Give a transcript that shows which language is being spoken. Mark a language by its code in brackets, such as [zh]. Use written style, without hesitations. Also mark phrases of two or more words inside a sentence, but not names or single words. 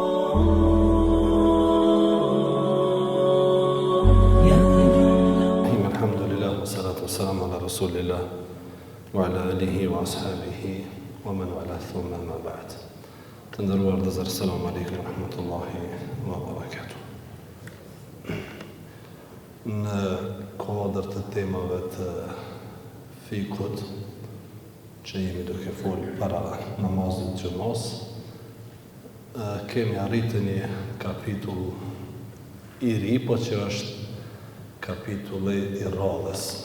[ar] الحمد لله والصلاة والسلام على رسول الله وعلى آله وأصحابه ومن والاه ثم أما بعد. [sq] Të nderuar vëllezër, [ar] سلام عليكم ورحمة الله وبركاته. [sq] Në kuadër të temave të fikut që jemi duke folur para namazit xumos, kemi arritur një kapitull i ri, po që është kapitulli i radhës.